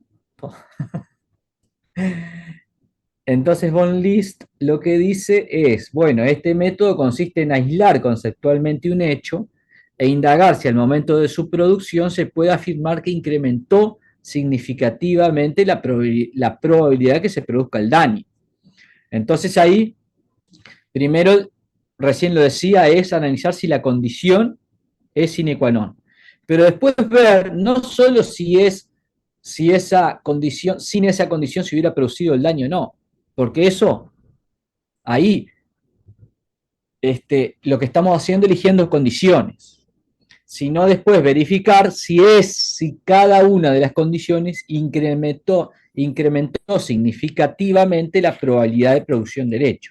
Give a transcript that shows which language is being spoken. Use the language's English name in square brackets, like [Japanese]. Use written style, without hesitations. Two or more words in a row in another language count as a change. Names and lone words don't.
[Spanish] Entonces von List lo que dice es, bueno, este método consiste en aislar conceptualmente un hecho e indagar si al momento de su producción se puede afirmar que incrementó significativamente la probabilidad que se produzca el daño. Entonces ahí, primero, recién lo decía, es analizar si la condición es [Latin] sine qua non. [Spanish] Pero después ver no solo si esa condición, sin esa condición se hubiera producido el daño o no, porque eso, ahí, lo que estamos haciendo eligiendo condiciones, sino después verificar si cada una de las condiciones incrementó significativamente la probabilidad de producción del hecho.